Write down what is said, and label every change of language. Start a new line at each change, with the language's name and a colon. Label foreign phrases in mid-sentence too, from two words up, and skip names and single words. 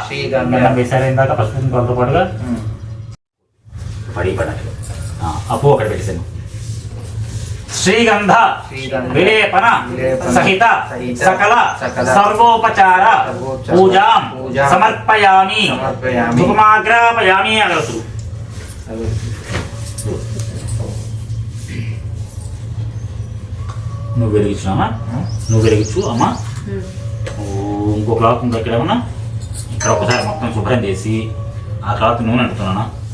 Sanskrit: अप्पू श्रीगंध विलेपन सहित सकल सर्वोपचार पूजा समर्पयामि धूपमाग्रापयामि अगरसु
Telugu: నువ్వు వెలిగించున్నామా నువ్వు వెలిగించు అమ్మా ఇంకో క్లాత్ ఉందా ఇక్కడ ఉన్నా ఇక్కడ ఒకసారి మొత్తం శుభ్రం చేసి ఆ క్లాత్ నూనె అంటున్నానా